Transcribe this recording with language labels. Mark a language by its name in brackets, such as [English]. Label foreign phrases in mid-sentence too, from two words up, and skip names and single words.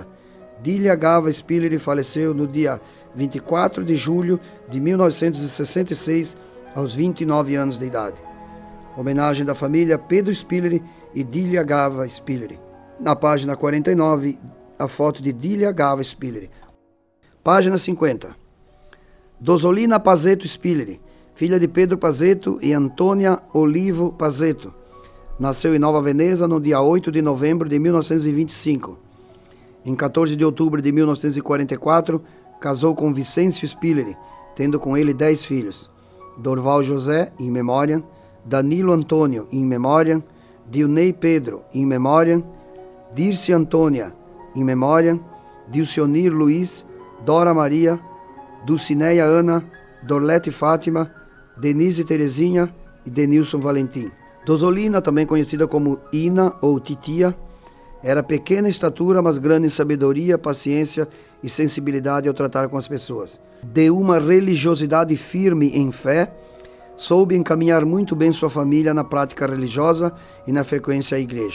[Portuguese] Dília Gava Spilleri faleceu no dia 24 de julho de 1966, aos 29 anos de idade. Homenagem da família Pedro Spilleri e Dília Gava Spilleri. Na página 49, a foto de Dília Gava Spilleri. Página 50. Dosolina Pazeto Spilleri, filha de Pedro Pazeto e Antônia Olivo Pazeto. Nasceu em Nova Veneza no dia 8 de novembro de 1925. Em 14 de outubro de 1944, casou com Vicêncio Spilleri, tendo com ele 10 filhos: Dorval José, [Latin] in memoriam, [Portuguese] Danilo Antônio, [Latin] in memoriam, [Portuguese] Dionei Pedro, [Latin] in memoriam, [Portuguese] Dirce Antônia, [Latin] in memoriam, [Portuguese] Dilcionir Luiz, Dora Maria, Dulcineia Ana, Dorlete Fátima, Denise Terezinha e Denilson Valentim. Dosolina, também conhecida como Ina ou Titia, era pequena em estatura, mas grande em sabedoria, paciência e sensibilidade ao tratar com as pessoas. De uma religiosidade firme em fé, soube encaminhar muito bem sua família na prática religiosa e na frequência à igreja.